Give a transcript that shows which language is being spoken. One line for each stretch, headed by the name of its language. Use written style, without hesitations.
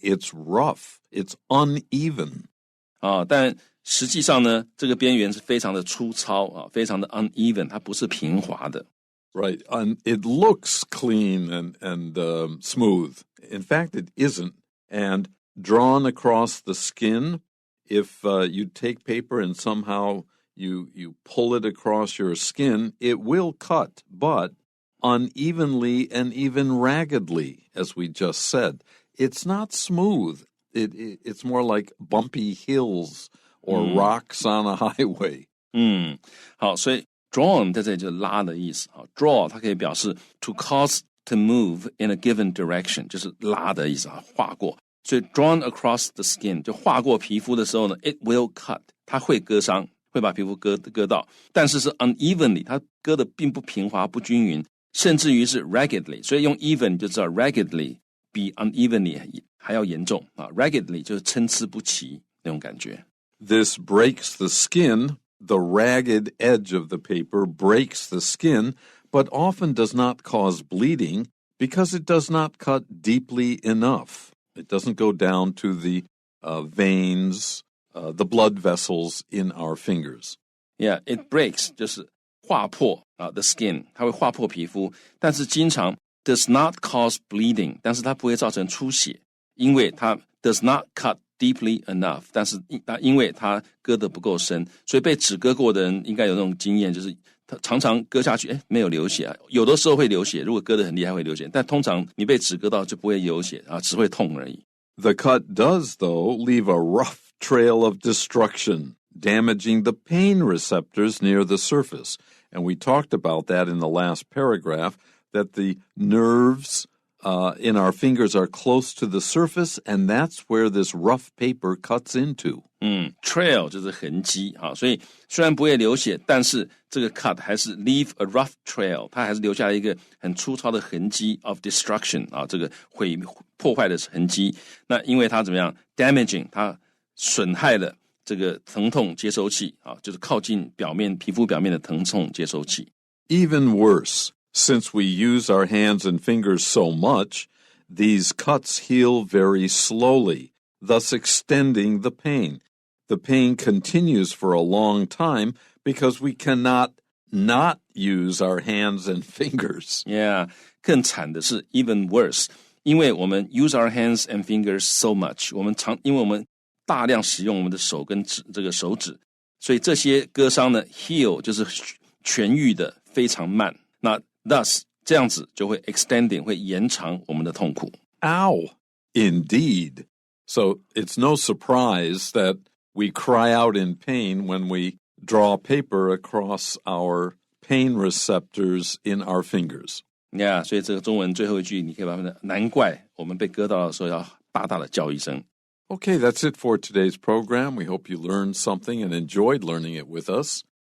English: It's rough. It's uneven.
Chinese: 但实际上呢，这个边缘是非常的粗糙非常的
English: uneven，
Chinese: 它不是平滑的。
English: Right. It looks clean and smooth. In fact, it isn't. And drawn across the skin, if you take paper and somehow you pull it across your skin, it will cut, but unevenly and even raggedly, as we just said. It's not smooth. It's more like bumpy hills or rocks on a highway.
Chinese: 好，所以 drawn 在这里就是拉的意思。 draw 它可以表示
English: to cause to move in a given direction，
Chinese: 就是拉的意思划过。所以
English: drawn across the skin
Chinese: 就划过皮肤的时候呢 ，
English: it will cut，
Chinese: 它会割伤，会把皮肤割到，但是 unevenly， 它割的并不平滑不均匀，甚至于是 raggedly， 所以用 even 就知道 raggedly 比 unevenly 还要严重raggedly 就是参差不齐那种感觉。
English: This breaks the skin. The ragged edge of the paper breaks the skin, but often does not cause bleeding because it does not cut deeply enough. It doesn't go down to the veins, the blood vessels in our fingers. Yeah, it breaks
Chinese: 就是划破
English: the skin，
Chinese: 它会划破皮肤，但是经常
English: does not cause bleeding，
Chinese: 但是它不会造成出血，因为它
English: does not cut deeply enough，
Chinese: 但是因为它割得不够深，所以被纸割过的人应该有那种经验，就是他常常割下去没有流血有的时候会流血，如果割得很厉害会流血，但通常你被纸割到就不会流血只会痛而已。
English: The cut does, though, leave a rough trail of destruction, damaging the pain receptors near the surface. And we talked about that in the last paragraph, that the nerves in our fingers are close to the surface, and that's where this rough paper cuts into.
Chinese: Trail 就是痕迹所以虽然不会流血，但是这个 cut 还是
English: leave a rough trail，
Chinese: 它还是留下了一个很粗糙的痕迹
English: of destruction
Chinese: 这个破坏的痕迹。那因为它怎么样 damaging， 它损害了这个疼痛接收器就是靠近皮肤表面的疼痛接收器。
English: Even worse, since we use our hands and fingers so much, these cuts heal very slowly, thus extending the pain. The pain continues for a long time because we cannot not use our hands and fingers.
Chinese: Yeah, 更惨的是
English: even worse，
Chinese: 因为我们
English: use our hands and fingers so much，
Chinese: 因为我们大量使用我们的手跟这个手指，所以这些割伤呢 heal 就是痊愈的非常慢。那 thus 这样子就会 extending 会延长我们的痛苦。
English: Ow! Indeed. So it's no surprise that we cry out in pain when we draw paper across our pain receptors in our fingers.
Chinese: Yeah, 所以这个中文最后一句你可以把它难怪我们被割到的时候要大大的叫一声。
English: Okay, that's it for today's program. We hope you learned something and enjoyed learning it with us.